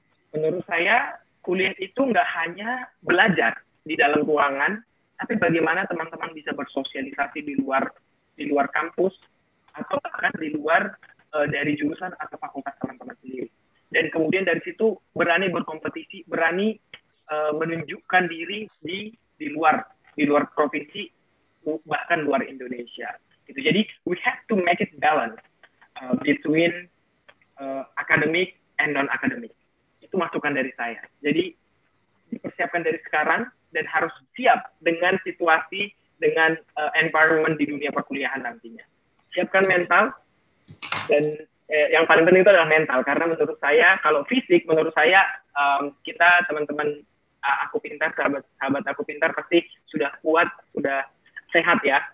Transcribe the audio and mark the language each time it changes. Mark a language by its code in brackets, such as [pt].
[id] Menurut saya, kuliah itu nggak hanya belajar di dalam ruangan, tapi bagaimana teman-teman bisa bersosialisasi di luar kampus, atau bahkan di luar dari jurusan atau fakultas teman-teman sendiri. Dan kemudian dari situ berani berkompetisi, berani menunjukkan diri di luar provinsi, bahkan luar Indonesia. Gitu. Jadi [en] we have to make it balance between academic and non-academic. [id] Itu masukan dari saya. Jadi dipersiapkan dari sekarang dan harus siap dengan situasi, dengan environment di dunia perkuliahan nantinya. Siapkan mental, dan yang paling penting itu adalah mental, karena menurut saya, kalau fisik, menurut saya kita teman-teman Aku Pintar, sahabat Aku Pintar pasti sudah kuat, sudah sehat ya.